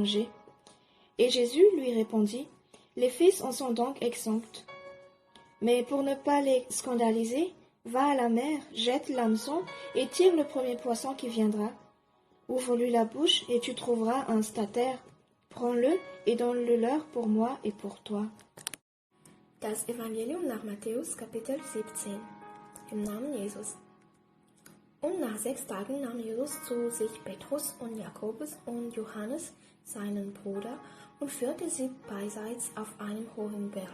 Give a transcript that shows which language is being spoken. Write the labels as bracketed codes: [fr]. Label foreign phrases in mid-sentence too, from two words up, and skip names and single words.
[fr] » Et Jésus lui répondit, « Les fils en sont donc exempts. Mais pour ne pas les scandaliser, va à la mer, jette l'hameçon et tire le premier poisson qui viendra. Ouvre-lui la bouche et tu trouveras un statère. Prends-le et donne-le leur pour moi et pour toi. » [de] Das Evangelium nach Matthäus, Kapitel 17. Im Namen Jesus. Und nach 6 Tagen nahm Jesus zu sich Petrus und Jakobus und Johannes, seinen Bruder, und führte sie beiseits auf einem hohen Berg.